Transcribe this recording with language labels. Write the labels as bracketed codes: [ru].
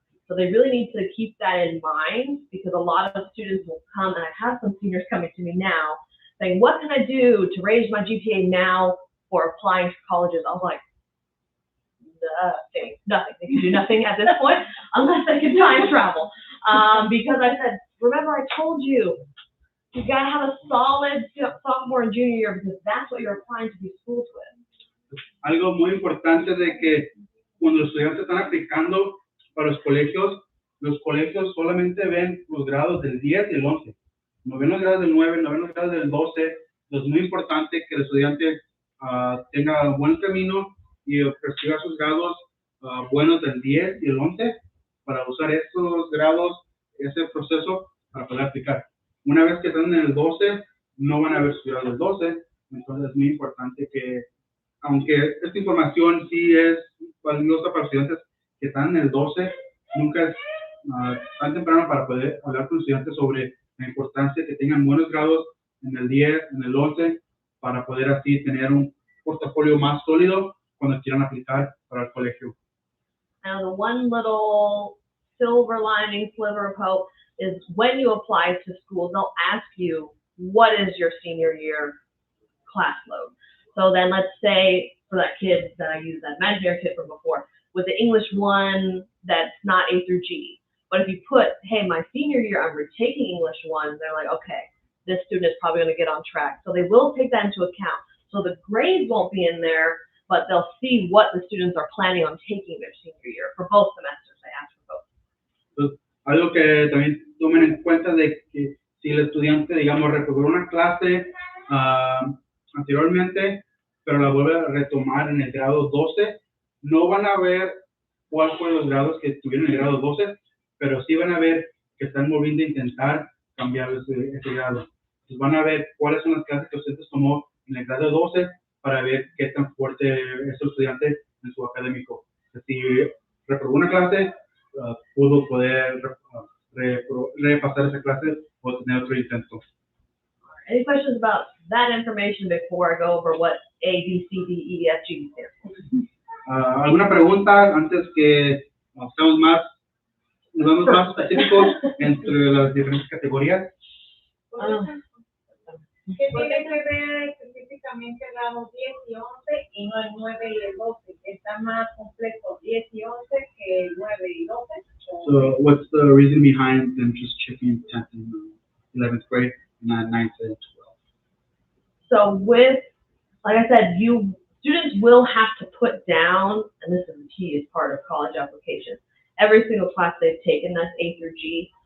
[en] So they really need to keep that in mind, because a lot of students will come, and I have some seniors coming to me now saying, what can I do to raise my GPA now for applying to colleges? I was like, nothing. They can do nothing at this point unless they can time travel. Because I said, remember I told you, you gotta have a solid sophomore and junior year, because that's what you're applying to these schools with. [es] Algo muy importante de que cuando los estudiantes están aplicando para los colegios solamente ven los grados del 10 y el 11. No ven los grados del 9, no ven los grados del 12. Es muy importante que el estudiante tenga buen camino y persiga sus grados buenos del 10 y el 11 para usar estos grados, ese proceso para poder aplicar. Una vez que están en el 12, no van a ver sus grados del 12. Entonces es muy importante que, aunque esta información sí es valiosa para los estudiantes que están en el 12, nunca es tan temprano para poder hablar con los estudiantes sobre la importancia que tengan buenos grados en el 10, en el 11, para poder así tener un portafolio más sólido cuando quieran aplicar para el colegio. [en] Now, the one little silver lining, sliver of hope, is when you apply to schools, they'll ask you, what is your senior year class load? So then let's say for that kid that I used, that imaginary kid from before, with the English 1 that's not A through G. But if you put, hey, my senior year, I'm retaking English 1, they're like, okay, this student is probably going to get on track. So they will take that into account. So the grades won't be in there, but they'll see what the students are planning on taking their senior year for both semesters. They ask for both. [es] Entonces, algo que también tomen en cuenta de que si el estudiante, digamos, reprobó una clase anteriormente, pero la vuelve a retomar en el grado 12, no van a ver cuáles fueron los grados que tuvieron en el grado 12, pero sí van a ver que están volviendo a intentar cambiar ese grado. Entonces van a ver cuáles son las clases que usted tomó en el grado 12 para ver qué tan fuerte es el estudiante en su académico. Si reprobó una clase, pudo poder repasar esa clase o tener otro intento. [en] Any questions about that information before I go over what A, B, C, D, E, F, G stands for? [es] ¿Alguna pregunta antes que estemos más nos vamos más específicos entre las diferentes categorías. ¿Qué tiene que ver específicamente grados 10 y 11 y no el 9 y el 12? Está más complejo 10 y 11 que el 9 y 12. [en] So what's the reason behind them just checking 10th and 11th grade, not 9th and 12th? So with, like I said, students will have to put down, and this is the key as part of college application, every single class they've taken, that's A through G.